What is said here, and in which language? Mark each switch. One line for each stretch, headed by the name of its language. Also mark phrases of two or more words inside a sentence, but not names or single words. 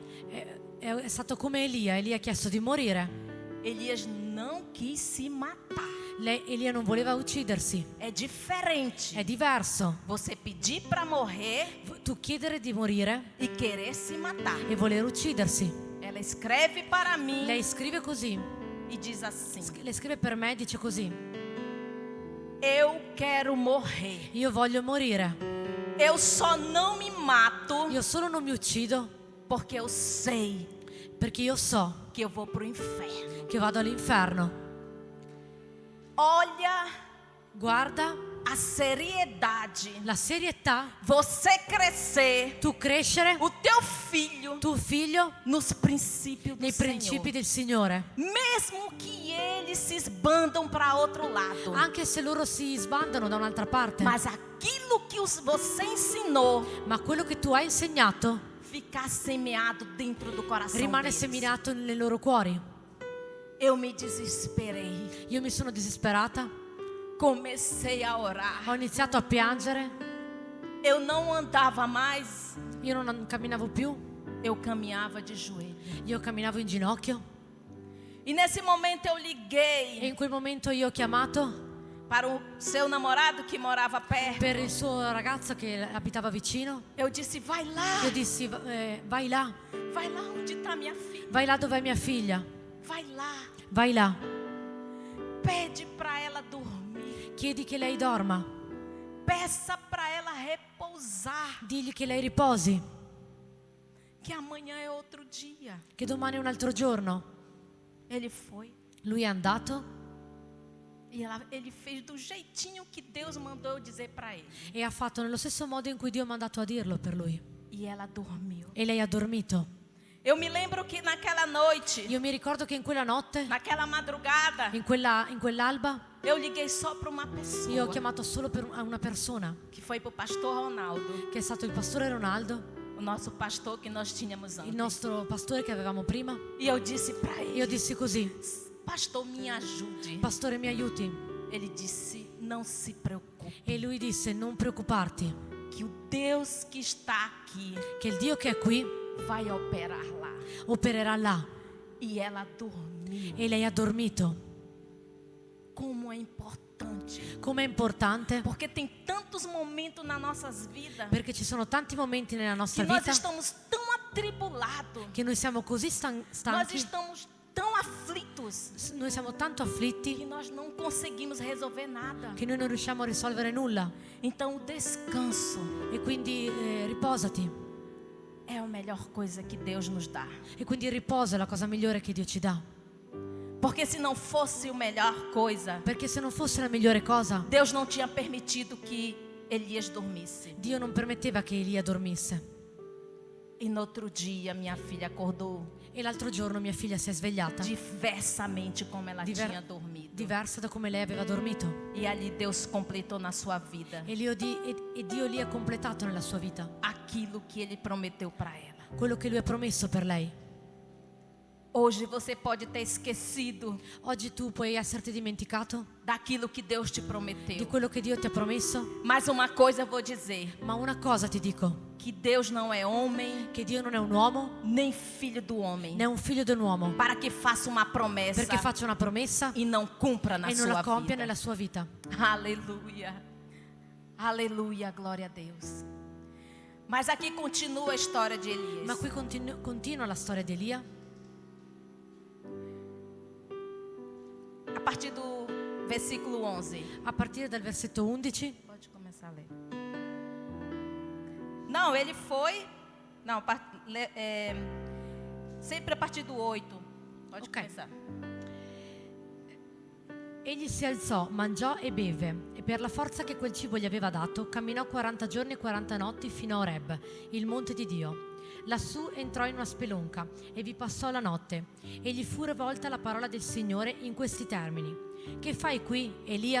Italian: è stato come Elia. Elia ha chiesto di morire.
Portuguese: Elias não quis se matar.
Italian: Elia non voleva uccidersi.
Portuguese: É diferente.
Italian: È diverso.
Portuguese: Você pedir para morrer
Italian: Tu chiedere di morire
Portuguese: e querer se matar.
Italian: e voler uccidersi.
Portuguese: Ela escreve para mim
Italian: Lei scrive così.
Portuguese: e diz assim:
Italian: Lei scrive per me e dice così:
Portuguese: eu quero morrer.
Italian: io voglio morire.
Portuguese: Eu só não me mato
Italian: Io solo non mi uccido
Portuguese: porque eu sei
Italian: perché io so
Portuguese: que eu vou pro inferno.
Italian: che vado all'inferno.
Portuguese: Olha
Italian: Guarda
Portuguese: a seriedade.
Italian: la serietà.
Portuguese: Você crescer,
Italian: Tu crescere,
Portuguese: o teu filho,
Italian: tuo figlio,
Portuguese: nos princípios do
Italian: nei principi
Portuguese: Senhor.
Italian: del Signore.
Portuguese: Mesmo que eles se esbandam para outro lado.
Italian: Anche se loro si sbandano da un'altra parte.
Portuguese: Mas aquilo que você ensinou
Italian: Ma quello che tu hai insegnato
Portuguese: ficar semeado dentro do coração
Italian: rimane
Portuguese: deles.
Italian: seminato nei loro cuori.
Portuguese: Eu me desesperei.
Italian: Io mi sono disperata,
Portuguese: Comecei a orar.
Italian: ho iniziato a piangere,
Portuguese: Eu não andava mais,
Italian: io non camminavo più,
Portuguese: eu caminhava de joelho.
Italian: io camminavo in ginocchio
Portuguese: E nesse momento eu
Italian: e
Portuguese: liguei
Italian: in quel momento io ho chiamato
Portuguese: para o seu namorado que morava perto.
Italian: per il suo ragazzo che abitava vicino.
Portuguese: Eu disse: vai lá,
Italian: Io dissi vai là
Portuguese: onde está minha filha.
Italian: vai là dove è mia figlia,
Portuguese: Vai lá,
Italian: vai là,
Portuguese: pede para ela dormir.
Italian: chiedi che lei dorma,
Portuguese: Peça para ela repousar,
Italian: digli che lei riposi,
Portuguese: que amanhã é outro dia.
Italian: che domani è un altro giorno.
Portuguese: Ele foi
Italian: Lui è andato
Portuguese: e ele fez do jeitinho que Deus mandou eu dizer para ele.
Italian: e ha fatto nello stesso modo in cui Dio ha mandato a dirlo per lui.
Portuguese: E ela dormiu.
Italian: E lei ha dormito.
Portuguese: Eu me lembro que naquela noite,
Italian: Io mi ricordo che in quella notte,
Portuguese: naquela madrugada,
Italian: in quell'alba,
Portuguese: eu liguei só para uma
Italian: io ho
Portuguese: pessoa,
Italian: chiamato solo a una persona,
Portuguese: que foi para o pastor Ronaldo,
Italian: che è stato il pastore Ronaldo,
Portuguese: o nosso pastor que nós tínhamos
Italian: il
Portuguese: antes.
Italian: nostro pastore che avevamo prima.
Portuguese: E eu disse para
Italian: Io
Portuguese: ele:
Italian: dissi così:
Portuguese: pastor, me ajude.
Italian: pastore, mi aiuti?
Portuguese: Ele disse: não se preocupe,
Italian: E lui disse: non preoccuparti,
Portuguese: que o Deus que está aqui
Italian: che il Dio che è qui
Portuguese: vai operar lá.
Italian: opererà là.
Portuguese: E ela dormiu.
Italian: E lei ha dormito.
Portuguese: Como é importante,
Italian: Com'è importante?
Portuguese: porque tem tantos momentos nas nossas vidas
Italian: Perché ci sono tanti momenti nella
Portuguese: que
Italian: nostra
Portuguese: nós
Italian: vita
Portuguese: estamos tão atribulados,
Italian: che noi siamo così
Portuguese: nós
Italian: stanchi,
Portuguese: estamos tão aflitos,
Italian: noi siamo tanto afflitti
Portuguese: que nós não conseguimos resolver nada.
Italian: che noi non riusciamo a risolvere nulla.
Portuguese: Então o descanso
Italian: E quindi riposati.
Portuguese: é a melhor coisa que Deus nos dá.
Italian: E quindi il riposo è la cosa migliore che Dio ci dà.
Portuguese: Porque se não fosse a melhor coisa,
Italian: Perché se non fosse la migliore cosa,
Portuguese: Deus não tinha permitido que Elias dormisse.
Italian: Dio non permetteva che Elia dormisse.
Portuguese: E no outro dia minha filha acordou
Italian: E l'altro giorno mia figlia si è svegliata
Portuguese: diversamente como ela
Italian: Diver-
Portuguese: tinha dormido.
Italian: diversa da come lei aveva dormito.
Portuguese: E ali Deus completou na sua vida
Italian: E Dio lì ha completato nella sua vita
Portuguese: aquilo que Ele prometeu para ela.
Italian: quello che lui ha promesso per lei.
Portuguese: Hoje você pode ter esquecido
Italian: Oggi tu puoi esserti dimenticato
Portuguese: daquilo que Deus te
Italian: di
Portuguese: prometeu.
Italian: quello che Dio ti ha promesso,
Portuguese: Mas uma coisa eu vou dizer:
Italian: ma una cosa ti dico,
Portuguese: que Deus não é homem,
Italian: che Dio non è un uomo
Portuguese: nem filho do homem,
Italian: né un figlio di un uomo,
Portuguese: para que faça uma promessa
Italian: perché faccia una promessa
Portuguese: e não cumpra na
Italian: e non
Portuguese: sua
Italian: la compia
Portuguese: vida.
Italian: nella sua vita.
Portuguese: Aleluia. Aleluia, glória a Deus. Mas aqui continua a história de Elias.
Italian: Ma qui continua la storia di Elia,
Portuguese: A partir do versículo 11.
Italian: a partire dal versetto 11.
Portuguese: Pode começar a ler. Não, ele foi. Não, sempre a partir do 8. Pode Ok. começar.
Italian: Egli si alzò, mangiò e beve, e per la forza che quel cibo gli aveva dato, camminò 40 giorni e 40 notti fino a Oreb, il monte di Dio. Lassù entrò in una spelonca e vi passò la notte, e gli fu rivolta la parola del Signore in questi termini: Che fai qui, Elia?